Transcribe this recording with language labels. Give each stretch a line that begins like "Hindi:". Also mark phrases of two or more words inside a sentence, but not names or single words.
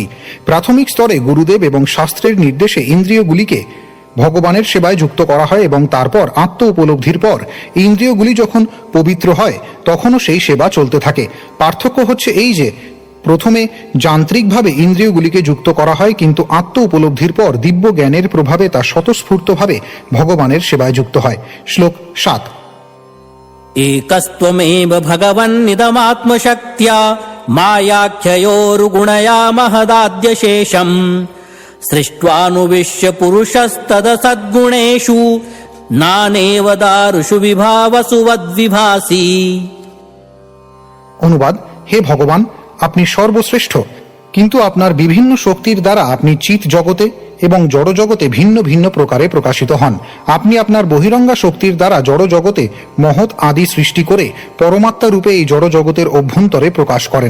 Bangla: প্রাথমিক স্তরে গুরুদেব এবং শাস্ত্রের নির্দেশে ইন্দ্রিয়গুলিকে ভগবানের সেবায় যুক্ত করা হয় এবং তারপর আত্ম উপলব্ধির পর ইন্দ্রিয়গুলি যখন পবিত্র হয় তখনও সেই সেবা চলতে থাকে। পার্থক্য হচ্ছে এই যে প্রথমে যান্ত্রিকভাবে ইন্দ্রিয়গুলিকে যুক্ত করা হয়, কিন্তু আত্ম উপলব্ধির পর দিব্য জ্ঞানের প্রভাবে তা স্বতঃস্ফূর্তভাবে ভগবানের সেবায় যুক্ত হয়। শ্লোক 7।
Sanskrit: एकस्त्वमेव भगवन्निदमात्मशक्त्या मायाख्ययोरुगुणया महदाद्यशेषम् सृष्ट्वानुविश्य पुरुषस्तदसद्गुणेषु नानेव दारुषु विभावसु वद्विभासि।
Bangla: অনুবাদ: হে ভগবান, আপনি সর্বশ্রেষ্ঠ, কিন্তু আপনার বিভিন্ন শক্তির দ্বারা আপনি চিৎ জগতে এবং জড় জগতে ভিন্ন ভিন্ন প্রকারে প্রকাশিত হন। আপনি আপনার বহিরঙ্গা শক্তির দ্বারা জড় জগতে মহৎ আদি সৃষ্টি করে পরমাত্মা রূপে এই জড় জগতের অভ্যন্তরে প্রকাশ করেন।